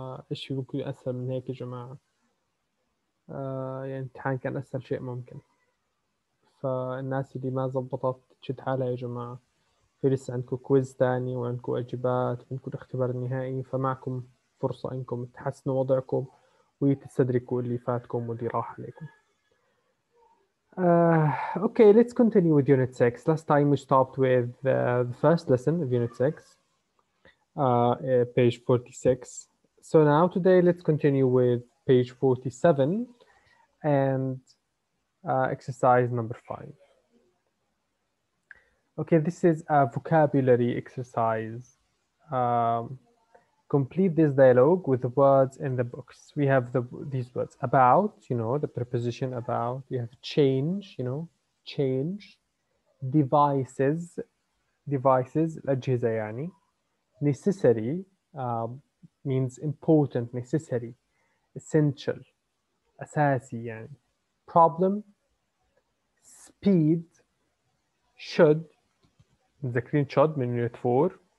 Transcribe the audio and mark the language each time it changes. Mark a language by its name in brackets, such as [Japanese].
[Arabic] إيش ممكن أسهل من هيك يا جماعة؟ يعني الامتحان كان أسهل شيء ممكن. فالناس اللي ما زبطت تشد حالها يا جماعة. في لسه عندكم كويز تاني وعندكم واجبات وعندكم الاختبار النهائي، فمعكم فرصة إنكم تحسنوا وضعكم وتستدركوا اللي فاتكم واللي راح عليكم. [English] Okay, let's continue with Unit 6. Last time we stopped with the first lesson of Unit 6. Page 46. So now today let's continue with page 47 and exercise number 5. Okay, this is a vocabulary exercise. Complete this dialogue with the words in the books. We have these words: about, you know, the preposition about. We have change, you know, change. Devices, الأجهزة يعني. Necessary means important, necessary, essential, أساسي يعني. Problem, speed, should, متذكرين should من unit 4.